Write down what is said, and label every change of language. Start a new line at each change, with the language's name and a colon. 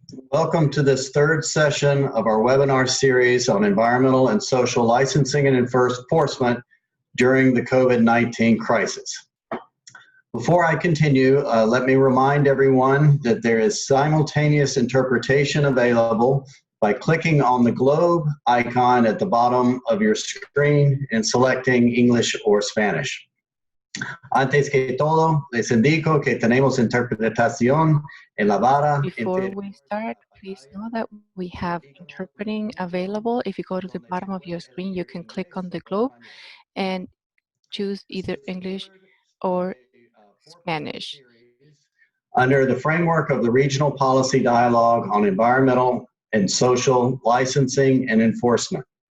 English: Welcome to this third session of our webinar series on environmental and social licensing and enforcement during the COVID-19 crisis. Before I continue, let me remind everyone that there is simultaneous interpretation available by clicking on the globe icon at the bottom of your screen and selecting English or Spanish.
Spanish: Antes que todo, les indico que tenemos interpretación en la vara.
English: Before we start, please know that we have interpreting available. If you go to the bottom of your screen, you can click on the globe and choose either English or Spanish. Under the framework of the Regional Policy Dialogue on Environmental and Social Licensing and Enforcement.